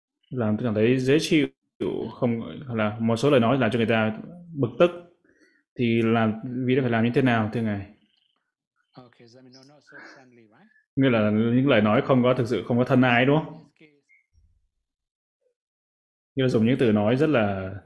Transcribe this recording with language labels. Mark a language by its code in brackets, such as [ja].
[vi] làm cảm thấy dễ chịu, không là một số lời nói làm cho người ta bực tức, thì là vì đó phải làm như thế nào thưa ngài? [en] Okay, so I mean, not so friendly, right? [vi] Nghĩa là những lời nói không có thực sự không có thân ái đúng không? Nghĩa là dùng những từ nói rất là